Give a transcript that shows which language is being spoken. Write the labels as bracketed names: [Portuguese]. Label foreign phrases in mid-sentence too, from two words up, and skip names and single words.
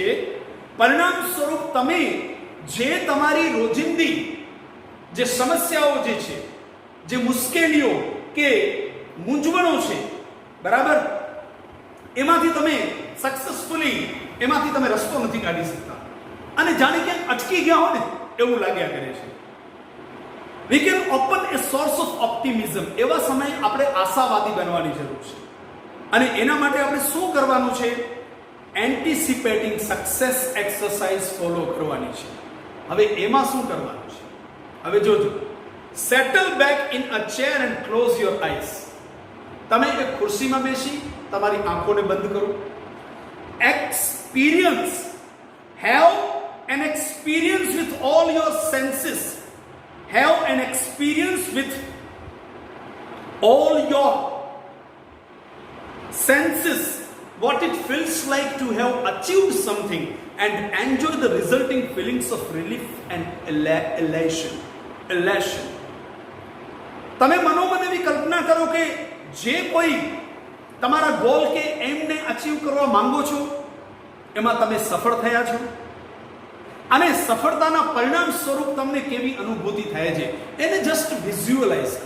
[Gujarati] પરિણામ સ્વરૂપ તમે જે તમારી રોજિંદી જે સમસ્યાઓ જે છે, જે મુશ્કેલીઓ કે મૂંઝવણો છે, બરાબર, એમાંથી તમે સક્સેસફુલી એમાંથી તમે રસ્તો નથી કાઢી શકતા અને જાણે ક્યાંક અટકી ગયા હોય ને એવું લાગ્યા કરે છે. [English] We can open a source of optimism. [Gujarati] એવા સમયે આપણે આશાવાદી બનવાની જરૂર છે અને એના માટે આપણે શું કરવાનું છે? [English] anticipating success exercise follow [Gujarati] કરવાની છે. હવે એમાં શું કરવાનું છે? હવે જોજો, [English] settle back in a chair and close your eyes. [Gujarati] તમે એક ખુરશીમાં બેસી તમારી આંખોને બંધ કરો. [English] experience, have an experience with all your senses. Have an experience with all your senses, what it feels like to have achieved something, and enjoy the resulting feelings of relief and elation. [Gujarati] તમે મનોમન એવી કલ્પના કરો કે જે કોઈ તમારા ગોલ કે એમને અચીવ કરવા માંગો છો એમાં તમે સફળ થયા છો અને સફળતાના પરિણામ સ્વરૂપ તમને કેવી અનુભૂતિ થાય છે એને [English] just visualize [Gujarati] કરો.